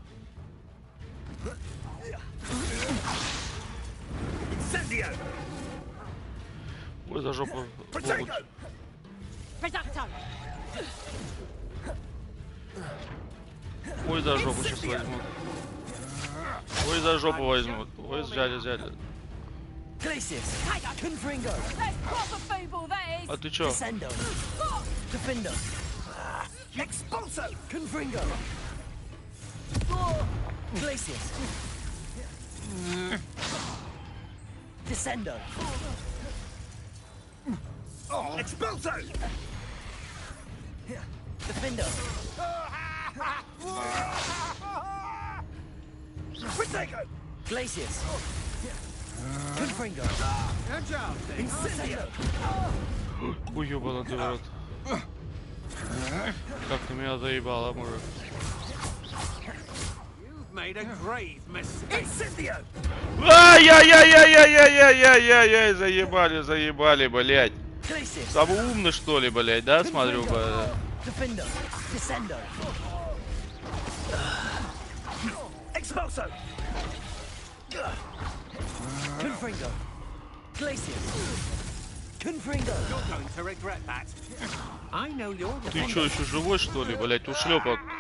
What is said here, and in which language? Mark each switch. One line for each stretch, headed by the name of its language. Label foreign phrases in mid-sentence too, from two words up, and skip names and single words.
Latin: Incendio!
Russian: Ой, за жопу.
Latin: Reducto!
Russian: Ой, за жопу сейчас возьмут. Ой, за жопу возьмут. Ой, взяли.
Latin: Glacius! Confringo!
English: That's proper feeble, that is!
Russian: А ты чё?
Latin: Descendo! Defender! Expulso! Confringo! Glacius! Descendo! Expulso! Defender! Reducto! Glacius! Confringo! Incendio!
Russian: Ой, ёбаный ты в рот. Как ты меня заебала, мужик.
English: You've made a grave mistake.
Latin: Incendio!
Russian: Ай-яй-яй-яй-яй-яй-яй-яй-яй, заебали, блядь. Самый умный, что ли, блядь, да, смотрю, блядь.
Latin: Defender! Descendo! Expulso! Confringo! Glacius! Confringo!
English: You're going to regret that. I know you're the
Russian: Ты
English: one...
Russian: чё, еще живой, что ли, блядь, ушлепок?